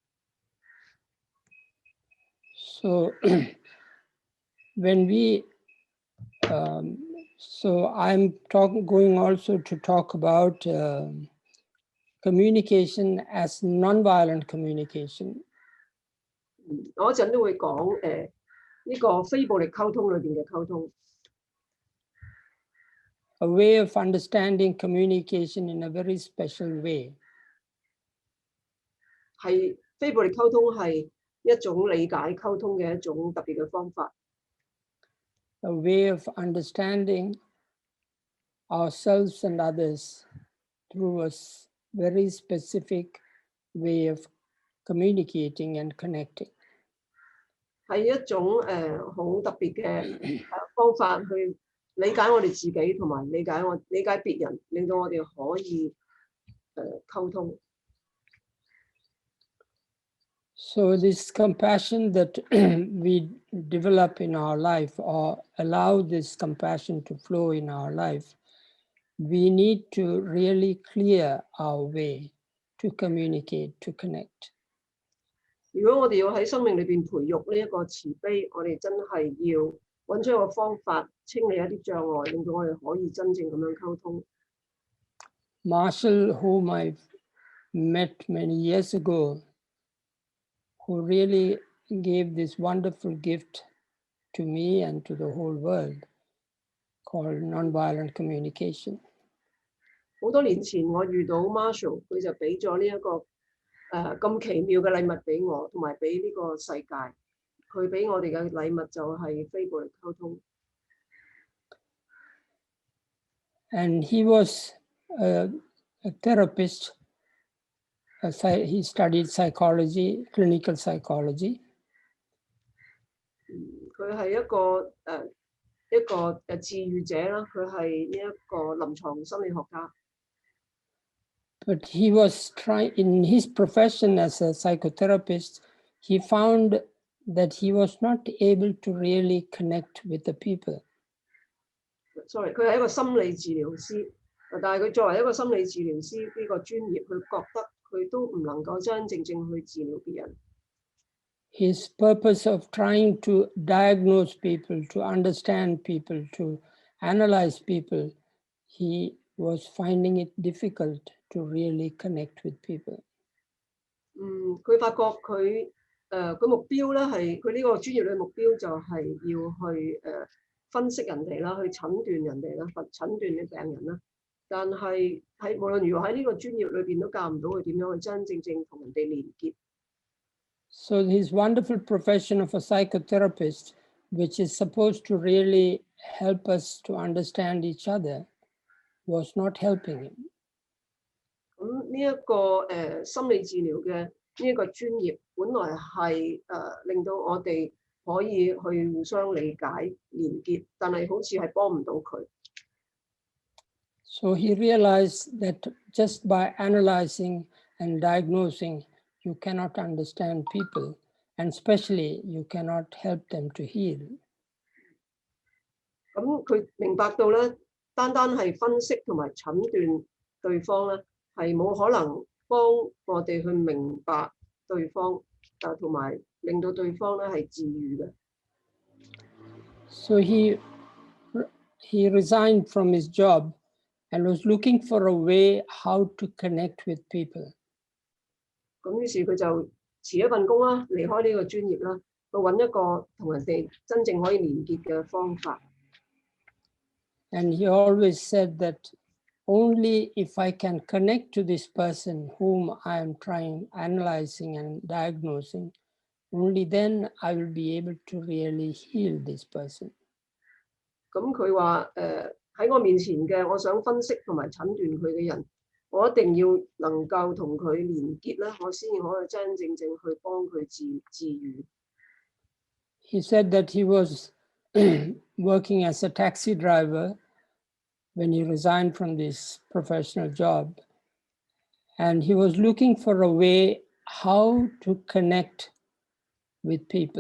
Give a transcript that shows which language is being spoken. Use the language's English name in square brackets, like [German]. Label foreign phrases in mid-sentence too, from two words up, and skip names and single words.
[English] So when we, so I'm going also to talk about communication as nonviolent communication. [Cantonese] 我一陣都會講呢個非暴力溝通裏邊嘅溝通。 [English] A way of understanding communication in a very special way. [Cantonese] 係非暴力溝通係一種理解溝通嘅一種特別嘅方法。 [English] A way of understanding ourselves and others through a very specific way of communicating and connecting. [Cantonese] 係一種好特別嘅方法去理解我哋自己，同埋理解別人，令到我哋可以溝通。 [English] So this compassion that we develop in our life, or allow this compassion to flow in our life, we need to really clear our way to communicate, to connect. [Cantonese] 如果我哋要喺生命裏邊培育呢一個慈悲，我哋真係要揾出一個方法，清理一啲障礙，令到我哋可以真正咁樣溝通。 [English] Marshall, whom I met many years ago, who really gave this wonderful gift to me and to the whole world, called nonviolent communication. [Cantonese] 好多年前我遇到 Marshall， 佢就俾咗呢一個咁奇妙嘅禮物俾我，同埋俾呢個世界。佢俾我哋嘅禮物就係非暴力溝通。 [English] And he was a therapist. He studied psychology, clinical psychology. [Cantonese] 佢係一個治癒者啦，佢係呢一個臨床心理學家。 [English] But he was trying, in his profession as a psychotherapist, he found that he was not able to really connect with the people. [Cantonese] Sorry，佢係一個心理治療師，但係佢作為一個心理治療師呢個專業，佢覺得佢都唔能夠真真正正去治療別人。 [English] His purpose of trying to diagnose people, to understand people, to analyze people, he was finding it difficult to really connect with people. [Cantonese] 佢發覺佢目標咧係佢呢個專業嘅目標就係要去分析人哋啦，去診斷人哋啦，診斷嘅病人啦。但係無論如何喺呢個專業裏邊都教唔到佢點樣去真真正正同人哋連結。 [English] So his wonderful profession of a psychotherapist, which is supposed to really help us to understand each other, was not helping him. [Cantonese] 咁呢一個心理治療嘅呢一個專業，本來係令到我哋可以去互相理解連結，但係好似係幫唔到佢。 [English] So he realized that just by analyzing and diagnosing, you cannot understand people, and especially you cannot help them to heal. [Cantonese] 咁佢明白到咧，單係分析同埋診斷對方咧，係冇可能幫我哋去明白對方，同埋令到對方咧係治癒嘅。 [English] So he resigned from his job and was looking for a way how to connect with people. [Cantonese] 咁於是佢就辭一份工啦，離開呢個專業啦，去揾一個同人哋真正可以連結嘅方法。 [English] And he always said that only if I can connect to this person whom I am analyzing and diagnosing, only then I will be able to really heal this person. [Cantonese] 咁佢話喺我面前嘅，我想分析同埋診斷佢嘅人，我一定要能夠同佢連結咧，我先至可以真真正正去幫佢治癒。 [English] He said that he was working as a taxi driver when he resigned from this professional job, and he was looking for a way how to connect with people.